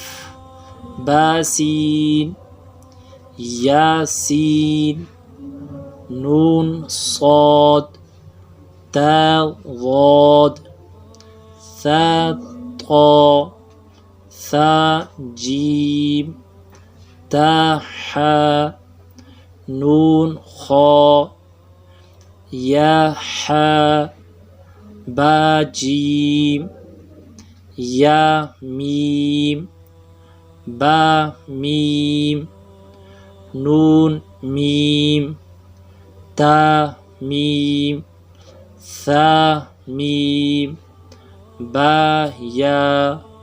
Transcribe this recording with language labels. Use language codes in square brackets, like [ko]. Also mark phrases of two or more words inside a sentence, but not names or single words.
[ur] با سین، یا سین، نون صاد، تا ضاد، ثا طا، ثا جیم، تا حا، نون خا، یا حا، با جیم، یا میم، با میم، نون میم، تا میم، ثا میم، با یا،